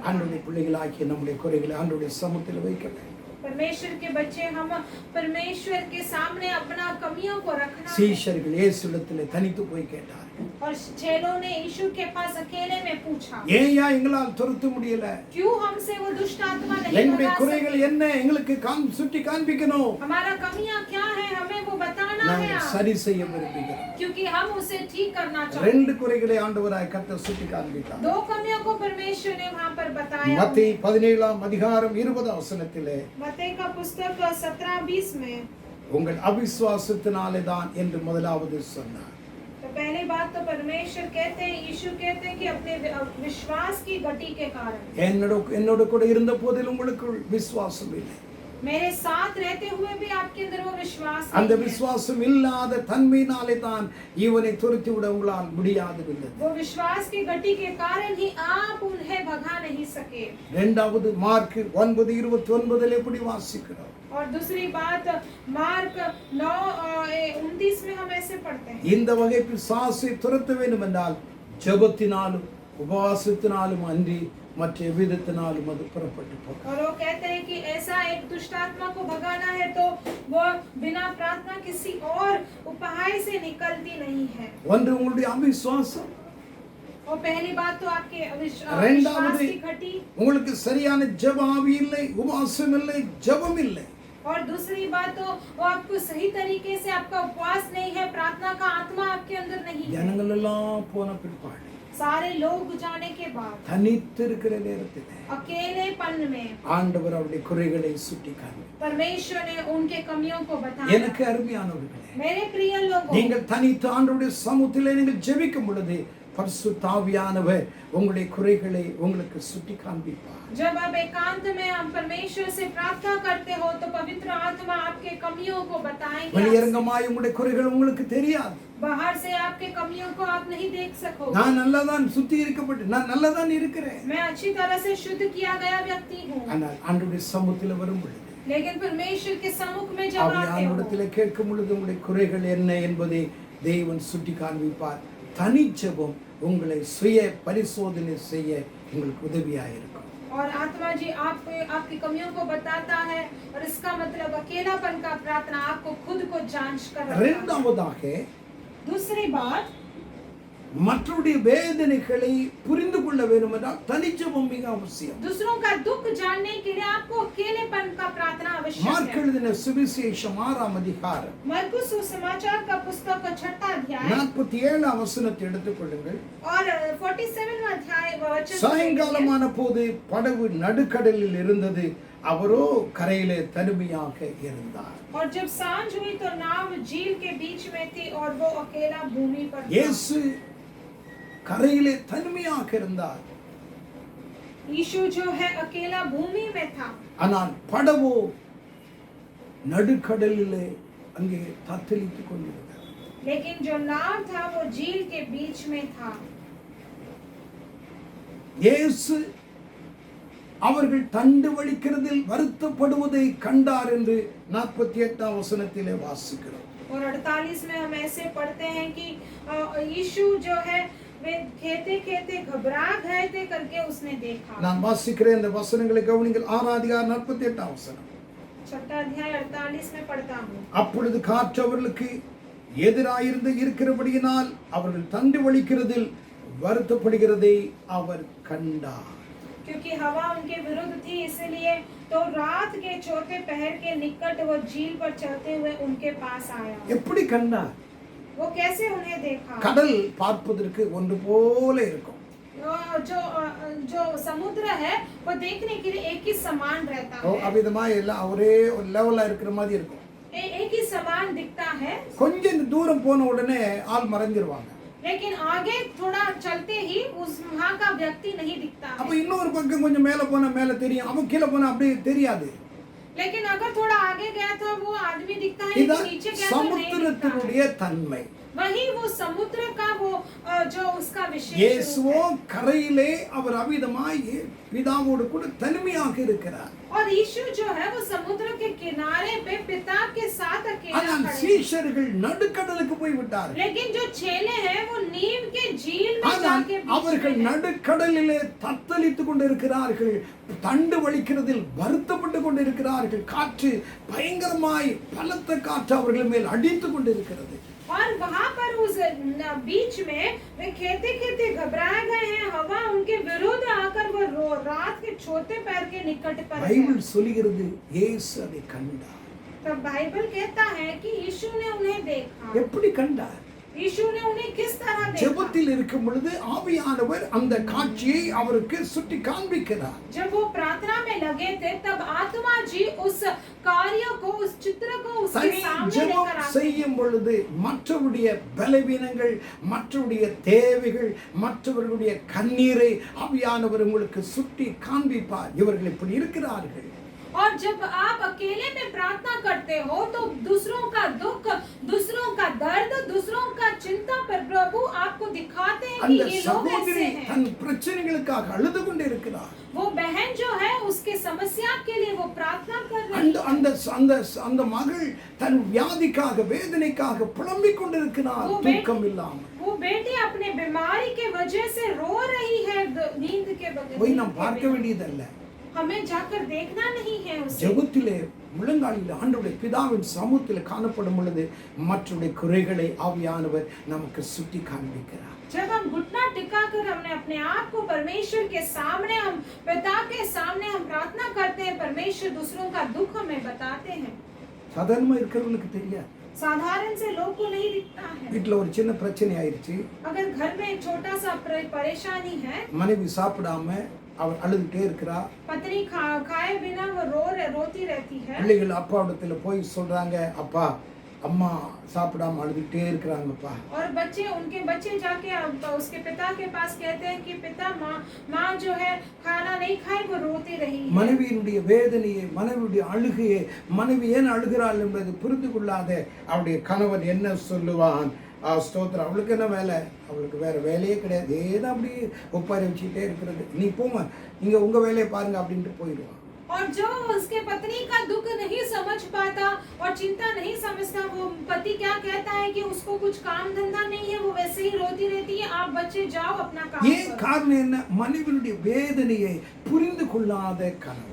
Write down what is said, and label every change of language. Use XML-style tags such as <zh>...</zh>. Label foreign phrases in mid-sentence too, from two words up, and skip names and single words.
<ta>ஆண்டவருடைய பிள்ளைகளாகிய நம்முடைய குறைகளை ஆண்டவருடைய சமூகத்தில் வைக்க வேண்டும்.</ta> <hi>परमेश्वर के बच्चे हम परमेश्वर के सामने अपना कमियों को रखना है.</hi> <ta>சீஷர்கள் இயேசுவிடத்திலே தனித்து போய் கேட்டார்கள்.</ta> <hi>और चेलों ने यीशु के पास अकेले में पूछा,</hi> <ta>ஏன்யா எங்களால் துரத்த முடியல?</ta> <hi>क्यों हमसे वो दुष्ट आत्मा नहीं</hi> <ta>எங்களுடைய</ta> <hi>भगा</hi> <ta>குறைகள்</ta> <hi>सकती?</hi> <ta>என்ன எங்களுக்கு சுட்டி காண்பிக்கணும்.</ta> <hi>हमारा कमियां क्या है हमें वो बताना है.</hi> <ta>நாங்கள் சரி செய்ய விரும்புகிறோம்.</ta> <hi>क्योंकि हम उसे ठीक करना चाहते हैं.</hi> <ta>2 குறைகளை ஆண்டவராய் கர்த்தர் சுட்டி காண்பித்தார்.</ta> <hi>2 कमियों को परमेश्वर ने वहां पर बताया.</hi> <ta>மத்தேயு 17ஆம் அதிகாரம் 20ஆம் வசனத்திலே,</ta> <hi>मत्ती का पुस्तक 17:20 में,</hi> <ta>உங்கள் அவிசுவாசத்தினாலே தான் என்று முதலாவது சொன்னார்.</ta> <hi>तो पहली बात तो परमेश्वर कहते हैं, यीशु कहते हैं कि अपने विश्वास की गति के कारण.</hi> <ta>என்னோட கூட இருந்த போதிலும் உங்களுக்கு விசுவாசம் இல்லை.</ta> <hi>मेरे साथ रहते हुए भी आपके अंदर वो विश्वास</hi> <ta>அந்த</ta> <hi>नहीं है.</hi> <ta>விசுவாசம் இல்லாத தன்மையினாலே தான் இவனை துரத்தி விட உங்களால் முடியாது.</ta> <hi>वो विश्वास की गति के कारण ही आप उन्हें भगा नहीं सके.</hi> <ta>இரண்டாவது மார்க் 9:29 எப்படி வாசிக்கிறோம்?</ta> <hi>और दूसरी बात मार्क 9:29 में हम ऐसे पढ़ते हैं,</hi> <ta>இந்த वகை பிசாசை துரத்த வேண்டும் என்றால் ஜெபத்தினாலும் உபவாசத்தினாலும் அன்றி மற்ற விதத்தினாலும் அது புறப்பட்டு போகும்.</ta> <hi>और वो कहते हैं कि ऐसा एक दुष्ट आत्मा को भगाना है तो वो बिना प्रार्थना किसी और उपाय से निकलती नहीं है.</hi> <ta>ஒன்று உங்களுடைய அவிசுவாசம்,</ta> <hi>और पहली बात तो आपके विश्वास</hi> <ta>இரண்டாவது</ta> <hi>की घटी,</hi> <ta>உங்களுக்கு சரியான ஜெப ஆவி இல்லை, உபவாசம் இல்லை, ஜெபம் இல்லை.</ta> <hi>और दूसरी बात तो वो आपको सही तरीके से आपका उपवास नहीं है, प्रार्थना का आत्मा आपके अंदर नहीं है.</hi> <ta>ஜனங்கள் எல்லாம் போன பிற்பாடு</ta> <hi>सारे लोग जाने के बाद</hi> <ta>தனித்திருக்கிற நேரத்தில்</ta> <hi>अकेलेपन में</hi> <ta>ஆண்டவர் அவருடைய குறைகளை சுட்டி காண்பித்தார்.</ta> <hi>परमेश्वर ने उनके कमियों को बताया।</hi> <ta>எனக்கு அருமையானவர்களே,</ta> <hi>मेरे प्रिय लोगों,</hi> <ta>நீங்கள் தனித்து ஆண்டவருடைய சமூகத்திலே நீங்கள் ஜெபிக்கும் பொழுது பரிசுத்த ஆவியானவர் உங்களுடைய குறைகளை உங்களுக்கு சுட்டி காண்பிப்பார்.</ta> <hi>जब आप एकांत में हम परमेश्वर से प्रार्थना करते हो तो पवित्र आत्मा आपके कमियों को बताएंगे।</hi> <ta>வெளியரங்கமாய் உங்களுடைய குறைகள் உங்களுக்கு தெரியாது.</ta> <hi>बाहर से आपके कमियों को आप नहीं देख सकोगे।</hi> <ta>நான் நல்லதான் சுத்திகரிக்கப்பட்டு நான் நல்லதான் இருக்கிறேன்.</ta> <hi>मैं अच्छी तरह से शुद्ध किया गया व्यक्ति हूँ।</hi> <ta>ஆனால் ஆண்டவருடைய சமூகத்திலே வரும் பொழுது</ta> <hi>लेकिन परमेश्वर के सम्मुख में जब आते हो</hi> <ta>ஆவியானவரிடத்திலே கேட்கும் பொழுது உங்களுடைய குறைகள் என்ன என்பதை தேவன் சுட்டி காண்பிப்பார். தனிச்செபம் உங்களை சுய பரிசோதனை செய்ய உங்களுக்கு உதவியாக இருக்கும்.</ta> <hi>और आत्मा जी आपकी कमियों को बताता है और इसका मतलब अकेलापन का प्रार्थना आपको खुद को जांच कर रहा है।</hi> <ta>இரண்டாவதாக</ta> <hi>दूसरी बात,</hi> <ta>மற்றவருடைய வேதனைகளை புரிந்து கொள்ள வேண்டும் என்றால் தனிச்செபம் மிக அவசியம்.</ta> <hi>दूसरों का दुख जानने के लिए आपको अकेलेपन का प्रार्थना आवश्यक</hi> <ta>மார்க்</ta> <hi>है।</hi> <ta>எழுதின சுவிசேஷம் 6ஆம் அதிகாரம்</ta> <hi>मरकुस सुसमाचार का पुस्तक का 6वां अध्याय</hi> <ta>47ஆம் வசனத்தை எடுத்துக்கொள்ளுங்கள்.</ta> <hi>और 47वां अध्याय वचन</hi> <ta>சாயங்காலமான போது படகு நடுக்கடலில் இருந்தது, அவரோ கரையிலே தனிமையாக இருந்தார்.</ta> <hi>और जब सांझ हुई तो नाव झील के बीच में थी और वो अकेला भूमि पर था।</hi> <ta>இயேசு கரையிலே தனிமையாக இருந்தார்.</ta> <hi>यीशु जो है अकेला भूमि में था,</hi> <ta>ஆனால் படவோ நடுக்கடலிலே அங்கே தத்தளித்துக் கொண்டிருந்தார்.</ta> <hi>लेकिन जो नाव था वो झील के बीच में था।</hi> <ta>இயேசு அவர்கள் தண்டு வலிக்கிறதில் வருத்தப்படுவதை கண்டார் என்று 48ஆம் வசனத்திலே வாசிக்கிறோம்.</ta> <hi>और 48 में हम ऐसे पढ़ते हैं कि यीशु जो है वे खेते खेते घबरा गए थे करके उसने देखा।</hi> <ta>நான் வாசிக்கிறேன் இந்த வசனங்களை கவனிங்கள். 6ஆம் அதிகாரம் 48ஆம் வசனம்.</ta> <hi>6वां अध्याय 48 में पढ़ता हूँ।</hi> <ta>அப்பொழுது காற்று அவர்களுக்கு எதிராயிருந்து இருக்கிறபடியினால் அவர்கள் தண்டு வலிக்கிறதில் வருத்தப்படுகிறதை அவர் கண்டார்.</ta> <hi>क्योंकि हवा उनके विरुद्ध थी, इसलिए तो रात के चौथे पहर के निकट वो झील पर चलते हुए उनके पास आया।</hi> <ta>எப்படி கண்டார்?</ta> <hi>वो कैसे उन्हें देखा?</hi> <ta>கடல் பார்ப்பதற்கு ஒன்று போல இருக்கும்.</ta> <hi>जो जो समुद्र है वो देखने के लिए एक ही समान रहता है।</hi> <ta>அவிதமா எல்லாம் ஒரே ஒரு லெவலா இருக்கிற மாதிரி இருக்கும்.</ta> <hi>एक ही समान दिखता है।</hi> <ta>கொஞ்சம் தூரம் போன உடனே ஆள் மறைஞ்சிருவாங்க.</ta> <hi>लेकिन आगे थोड़ा चलते ही उस वहां का व्यक्ति नहीं दिखता</hi> <ta>அப்ப</ta> <hi>है।</hi> <ta>இன்னொரு பக்கம் கொஞ்சம் மேல போனா மேல தெரியும், அவன் கீழே போனா அப்படியே தெரியாது.</ta> <hi>लेकिन अगर थोड़ा आगे गया तो वो आदमी दिखता है,</hi> <ta>இதான்</ta> <hi>लेकिन नीचे गया तो नहीं दिखता है।</hi> <ta>சமுத்திரத்தினுடைய தன்மை.</ta> <hi>वही वो समुद्र का वो जो उसका विशेष रूप</hi> <ta>இயேசுவோ</ta> <hi>है।</hi> <ta>கரையிலே அவர் அவிதமாய் பிதாவோடு கூட தனிமையாக இருக்கிறார்.</ta> <hi>और यीशु जो है वो समुद्र के किनारे पे पिता के साथ अकेला</hi> <ta>ஆனால்</ta> <hi>खड़े हैं।</hi> <ta>சீஷர்கள் நடுக்கடலுக்கு போய் விட்டார்கள்.</ta> <hi>लेकिन जो चेले हैं वो नीम के झील में</hi> <ta>ஆனால்</ta> <hi>जाके बीच</hi> <ta>அவர்கள்</ta> <hi>में हैं।</hi> <ta>நடுக்கடலிலே தத்தளித்துக் கொண்டிருக்கிறார்கள், தண்டு வலிக்கிறதில் வருத்தப்பட்டு கொண்டிருக்கிறார்கள். காற்று பயங்கரமாய் பலத்த காற்று அவர்கள் மேல் அடித்துக் கொண்டிருக்கிறது.</ta> <hi>और वहां पर उस बीच में वे खेते खेते घबराए गए हैं, हवा उनके विरुद्ध आकर वो रात के चौथे पैर के निकट पर है।</hi> <ta>பைபிள் சொல்கிறது இயேசு அதை கண்டார்.</ta> <hi>तब बाइबल कहता है कि यीशु ने उन्हें देखा।</hi> <ta>எப்படி கண்டார்?</ta> <hi>यीशु ने उन्हें किस तरह देखा?</hi> <ta>ஜெபத்தில் இருக்கும் பொழுது ஆவியானவர் அந்த காட்சியை அவருக்கு சுட்டி காண்பிக்கிறார்.</ta> <hi>जब वो प्रार्थना में लगे थे तब आत्मा जी उस कार्य को, उस चित्र को उसके</hi> <ta>தனி</ta> <hi>सामने</hi> <ta>ஜெபம்</ta> <hi>लेकर आते हैं।</hi> <ta>செய்யும் பொழுது மற்றவருடைய பலவீனங்கள், மற்றவருடைய தேவைகள், மற்றவர்களுடைய கண்ணீரை ஆவியானவர் உங்களுக்கு சுட்டி காண்பிப்பார். இவர்கள் இப்படி இருக்கிறார்கள்.</ta> <hi>और जब आप अकेले में प्रार्थना करते हो तो दूसरों का दुख, दूसरों का दर्द, दूसरों का चिंता पर प्रभु आपको दिखाते हैं कि</hi> <ta>அந்த</ta> <hi>ये लोग</hi> <ta>சகோதரி</ta> <hi>ऐसे हैं।</hi> <ta>தன் பிரச்சனைகளுக்காக அழுது கொண்டிருக்கிறார்.</ta> <hi>वो बहन जो है उसके समस्या के लिए वो प्रार्थना कर रही</hi> <ta>அந்த</ta> <hi>है।</hi> <ta>அந்த அந்த அந்த மகள் தன் வியாதிக்காக, வேதனைக்காக புலம்பிக் கொண்டிருக்கிறார், தூக்கம் இல்லாமல்.</ta> <hi>वो बेटी अपने बीमारी के वजह से रो रही है, नींद के बगैर।</hi> <ta>போய் நாம் பார்க்க வேண்டியதல்ல.</ta> <hi>हमें जाकर देखना नहीं है उसे।</hi> <ta>ஜெபத்திலே முழங்காலில் ஆண்டவருடைய பிதாவின் சமூகத்தில் காணப்படும் பொழுது மற்றவருடைய குறைகளை ஆவியானவர் நமக்கு சுட்டி காண்பிக்கிறார்.</ta> <hi>जब हम घुटना टिकाकर हमने अपने आप को परमेश्वर के सामने, हम पिता के सामने हम प्रार्थना करते हैं, परमेश्वर दूसरों का दुख हमें बताते हैं।</hi> <ta>சாதாரணமா இருக்கிறவங்களுக்கு தெரியாது.</ta> <hi>साधारण से लोग को नहीं दिखता है।</hi> <ta>வீட்டில் ஒரு சின்ன பிரச்சனை ஆயிடுச்சு,</ta> <hi>अगर घर में एक छोटा सा परेशानी है,</hi> <ta>மனைவி சாப்பிடாம அவள் அழுதுகிட்டே இருக்கிறா,</ta> <hi>पत्नी खाए बिना वो रोती रहती है,</hi> <ta>பிள்ளைகள் அப்பாவிடத்துல போய் சொல்றாங்க, அப்பா அம்மா சாப்பிடாம அழுதுகிட்டே இருக்கிறாங்கப்பா.</ta> <hi>और उनके बच्चे जाके उसके पिता के पास कहते हैं कि पिता माँ जो है खाना नहीं खाई, वो रोती रही है।</hi> <ta>மனைவியினுடைய வேதனையை, மனைவியுடைய அழுகையை, மனைவி ஏன் அழுகிறாள் என்பது புரிந்து கொள்ளாத அவருடைய கணவன் என்ன சொல்லுவான்? ஸ்தோத்திரம், அவளுக்கு என்ன வேலை? அவளுக்கு வேற வேலையே கிடையாது, ஏதோ அப்படி ஒப்பாரி வச்சுக்கிட்டே இருக்கிறது, நீ போங்க நீங்க உங்க வேலையை பாருங்க அப்படின்ட்டு போயிடுவான்.</ta> <hi>और जो उसके पत्नी का दुख नहीं समझ पाता और चिंता नहीं समझता, वो पति क्या कहता है कि उसको कुछ काम धंधा नहीं है, वो वैसे ही रोती रहती है, आप बच्चे जाओ अपना काम</hi> <ta>ஏன்</ta> <hi>करो।</hi> <ta>காரணம் என்ன? மனைவியுடைய வேதனையை புரிந்து கொள்ளாத கணவன்.</ta>